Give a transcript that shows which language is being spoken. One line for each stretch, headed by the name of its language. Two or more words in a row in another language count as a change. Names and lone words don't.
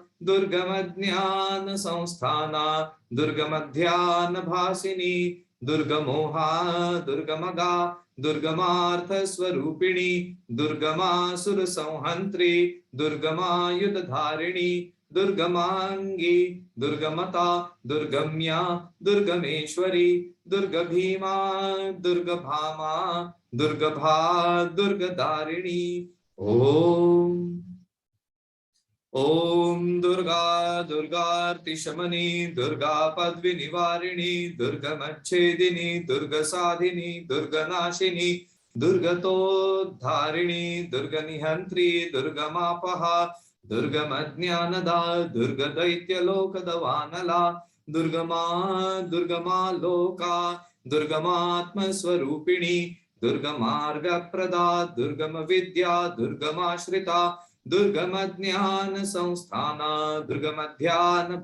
Sanskrit: Durgamadnyana Samsthana Durgamadhyana Bhasini Durgamoha Durgamaga Durgamartha Swarupini Durgamasura Samhantri Durgama Yudharini Durgamangi Durgamata Durgamya Durgameshwari Durga Bhima Durga Bhama Durga Bha Durga Darini. Om Durga Durgarti Shamani Durga Padvinivarini Durga Machedini Durga Sadhini Durga Nashini Durga Todharini Durga Nihantri Durga Mapaha Durga Madnyanada Durga Daityalokadavanala Durga Ma Loka Durgamatma Swarupini Durgamarga Prada Durgama Vidya Durgamashrita Durgamadnyana Samsthana Durgamadhyana